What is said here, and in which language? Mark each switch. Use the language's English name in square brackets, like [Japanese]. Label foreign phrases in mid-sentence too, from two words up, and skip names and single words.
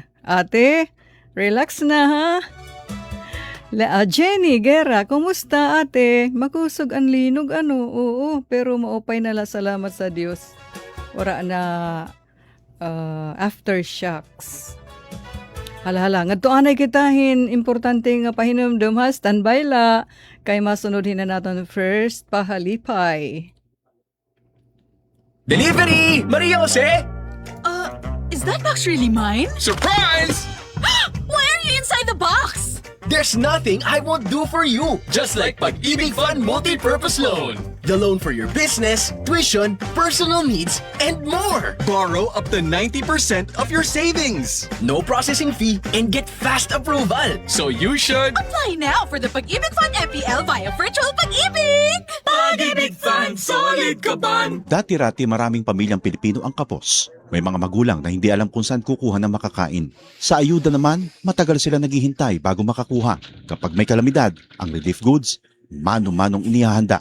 [Waray] Ate, relax na ha. Jenny Guerra, kumusta ate? Makusog ang linog Oo, pero maupay nala salamat sa Diyos. Wala na aftershocks. Hala, ngadto anay kitahin, importante nga pahinumdum ha, standby la, kay masunodhin na natin first pahalipay. [English] Delivery! Maria Jose! Is that box really mine? Surprise! Why are you inside the box? There's nothing I won't do for you. Just like Pag-ibig Fund Multi-Purpose Loan. The loan for your business, tuition, personal needs, and more. Borrow up to 90% of your savings. No processing fee and get fast approval. So you should... Apply now for the Pag-ibig Fund MPL via Virtual Pag-ibig! [Filipino] Pag-ibig Fund, solid ka ban! Dati-rati maraming pamilyang Pilipino ang kapos. May mga magulang na hindi alam kung saan kukuha ng makakain. Sa ayuda naman, matagal sila naghihintay bago makakuha. Kapag may kalamidad, ang relief goods, mano-manong inihahanda.